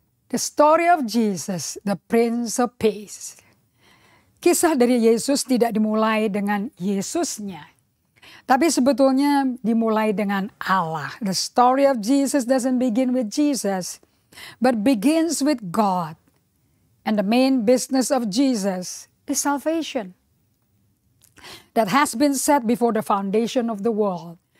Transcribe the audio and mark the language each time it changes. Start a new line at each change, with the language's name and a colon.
English: The story of Jesus, the Prince of Peace.
Indonesian: Kisah dari Yesus tidak dimulai dengan Yesusnya, tapi sebetulnya dimulai dengan Allah.
English: The story of Jesus doesn't begin with Jesus, but begins with God. And the main business of Jesus is salvation. That has been set before the foundation of the world.